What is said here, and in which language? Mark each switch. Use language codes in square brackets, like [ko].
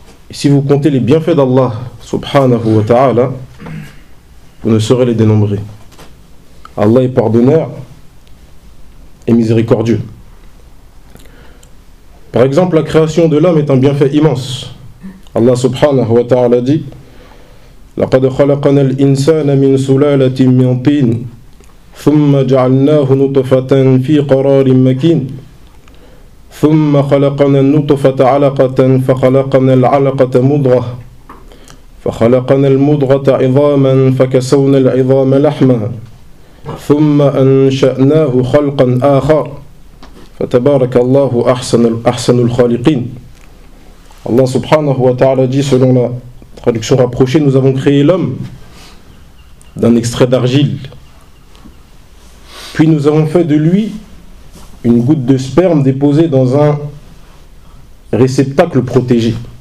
[fr] Si vous comptez les bienfaits d'Allah subhanahu wa ta'ala, vous ne saurez les dénombrer. Allah est pardonneur et miséricordieux. Par exemple, la création de l'homme est un bienfait immense. [ar] Allah subhanahu wa ta'ala dit: لقد خلقنا الإنسان من سلالة من طين ثم جعلناه نطفة في قرار مكين ثم خلقنا النطفة علقة فخلقنا العلقة مضغة فخلقنا المضغة عظاما فكسونا العظام لحما ثم أنشأناه خلقا آخر فتبارك الله أحسن الخالقين. [fr] Allah subhanahu wa ta'ala dit, selon la traduction rapprochée, nous avons créé l'homme d'un extrait d'argile. Puis nous avons fait de lui une goutte de sperme déposée dans un réceptacle protégé.